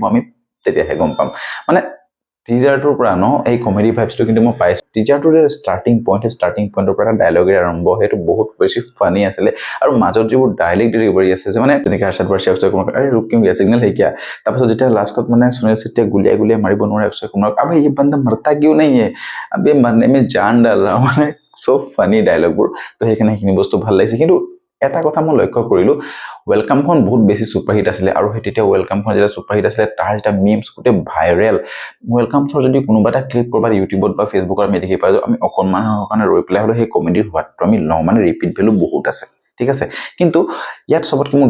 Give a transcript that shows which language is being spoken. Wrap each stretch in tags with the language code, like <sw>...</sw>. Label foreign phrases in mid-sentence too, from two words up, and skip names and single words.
<as>আমি তেতিয়াহে গম পাম মানে টিজাৰটোৰ পৰা ন এই কমেডি ভাইবছটো কিন্তু মই পাইছো টিজাৰটোৰ</as> <en>starting point</en> <as>পৰা ডায়লগে আৰম্ভ সেইটো বহুত বেছি ফানি আছিলে আৰু মাজত যিবোৰ</as> <en>dialogue delivery</en> <as>আছে যে মানে তেনেকৈ আৰশাদ ৱাৰছি অক্ষয় কুমাৰ</as> <hi>अरे रुक क्यों गया सिग्नल है किया</hi> <as>তাৰপিছত যেতিয়া লাষ্টত মানে সুনীল শেট্টিয়ে গুলিয়াই মাৰিব নোৱাৰে অক্ষয় কুমাৰক</as> <hi>अबे ये बंदा मरता क्यों नहीं है अबे मरने में जान डाल रहा</hi> <as>মানে সব ফানি ডায়লগবোৰ তো সেইখিনি বস্তু ভাল লাগিছে কিন্তু এটা কথা মই লক্ষ্য কৰিলো ওয়েলকামখন বহুত বেছি সুপাৰহিট আছিলে আৰু তেতিয়া ওয়েলকামখন যেতিয়া সুপাৰহিট আছিলে তাৰ এটা মিমছ গোটে ভাইৰেল ওয়েলকামছৰ যদি কোনোবা এটা ক্লিপ কৰবাত ইউটিউবত বা ফেচবুকত আমি দেখি পাই আমি অকণমানৰ কাৰণে ৰৈ পেলাই হলে সেই কমেডিৰ হোৱাটো আমি লওঁ মানে</as> <en>repeat value</en> <as>বহুত আছে ঠিক আছে কিন্তু ইয়াত সবতকে মোৰ</as>